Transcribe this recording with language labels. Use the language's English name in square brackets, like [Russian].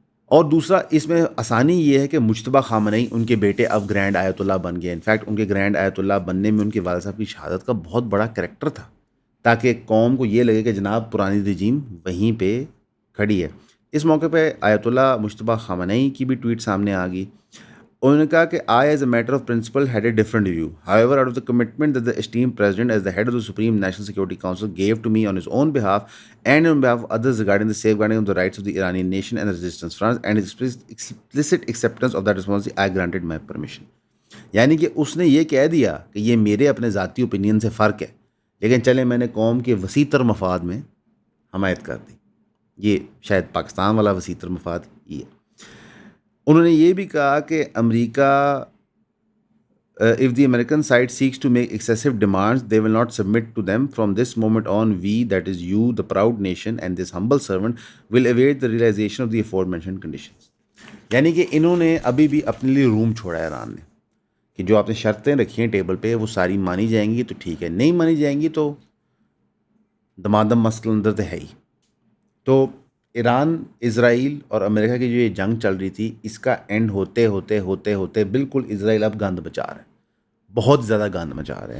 [Urdu] اور دوسرا اس میں آسانی یہ ہے کہ مجتبیٰ خامنئی ان کے بیٹے اب گرینڈ آیت اللہ بن گئے. انفیکٹ ان کے گرینڈ آیت اللہ بننے میں ان کے والد صاحب کی شہادت کا بہت بڑا کریکٹر تھا، تاکہ قوم کو یہ لگے کہ جناب پرانی رجیم وہیں پہ کھڑی ہے. اس موقع پہ آیت اللہ مجتبیٰ خامنئی کی بھی ٹویٹ سامنے آ گئی. انہوں نے کہا کہ [English] I as a matter of principle had a different view. However, out of the commitment that the esteemed president as the head of the Supreme National Security Council gave to me on his own behalf and on behalf of others regarding the safeguarding of the rights of the Iranian nation and the resistance front and his explicit acceptance of that responsibility, I granted my permission. [Urdu] یعنی کہ اس نے یہ کہہ دیا کہ یہ میرے اپنے ذاتی اوپینین سے فرق ہے، لیکن چلے میں نے قوم کے وسیع تر مفاد میں حمایت کر دی. یہ شاید پاکستان والا وسیع تر مفاد یہ ہے. انہوں نے یہ بھی کہا کہ امریکہ [English] if the American side seeks to make excessive demands, they will not submit to them. From this moment on, we, that is you, the proud nation, and this humble servant, will await the realization of the aforementioned conditions. [Urdu] یعنی کہ انہوں نے ابھی بھی اپنے لیے روم چھوڑا ہے ایران نے، کہ جو آپ نے شرطیں رکھی ہیں ٹیبل پہ وہ ساری مانی جائیں گی تو ٹھیک ہے، نہیں مانی جائیں گی تو دمادم مسئلہ اندر تو ہے ہی. تو ایران، اسرائیل اور امریکہ کی جو یہ جنگ چل رہی تھی، اس کا اینڈ ہوتے ہوتے ہوتے ہوتے بالکل اسرائیل اب گند مچا رہا ہے، بہت زیادہ گند مچا رہے ہیں.